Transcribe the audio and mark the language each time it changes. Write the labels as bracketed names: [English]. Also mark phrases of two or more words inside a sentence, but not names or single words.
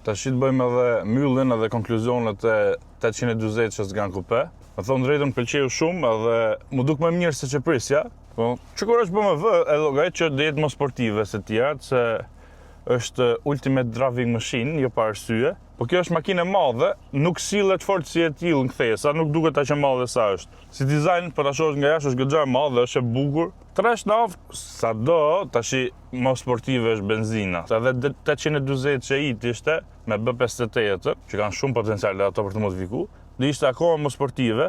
[Albanian] Tash të bëjmë edhe myllin edhe konkluzionet e 840 Grand Coupe. Me thonë drejtën pëlqeu shumë edhe mu duk më mirë se që prisja. Po, që kur është BMW e llogarit që do jetë më sportive se tjerat, se është [English] ultimate driving machine, [Albanian] jo pa arsye. Po kjo është makinë e madhe, nuk sillet fort si e tillë në kthesa, nuk duket aq e madhe sa është. Si dizajn, po ta shohësh nga jashtë është goxha e madhe, është e bukur. Trash nav, sado tash më sportive është benzina. Edhe 840 Ci ishte me B58, që kanë shumë potencial ato për të modifiku, dhe ishte akoma më sportive.